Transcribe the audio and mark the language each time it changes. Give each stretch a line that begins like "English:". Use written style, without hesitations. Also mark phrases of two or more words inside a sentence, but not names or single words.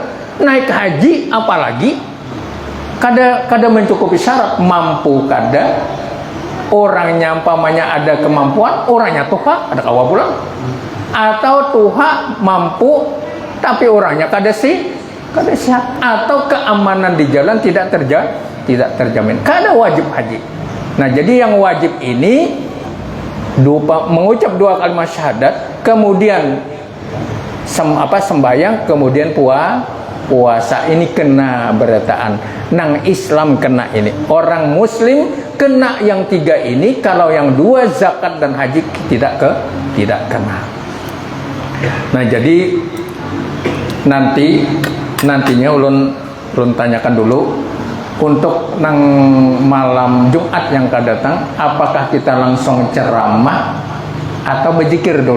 Indonesian: Naik haji apalagi kada mencukupi syarat, mampu kada, orangnya umpamanya ada kemampuan, orangnya
Banjar: tuha ada kawa pulang,
Indonesian: atau tuha mampu tapi orangnya kada sehat, atau keamanan di jalan tidak terjamin, kada wajib haji. Nah jadi yang wajib ini mengucap 2 kalimat syahadat, kemudian sembahyang, kemudian puasa ini
Banjar: kena bertaan.
Indonesian: Nang Islam kena ini. Orang Muslim kena yang 3 ini. Kalau yang 2 zakat dan haji tidak kena. Nah jadi nantinya ulun tanyakan dulu untuk nang malam Jumat yang akan datang, apakah kita langsung ceramah atau berzikir dulu?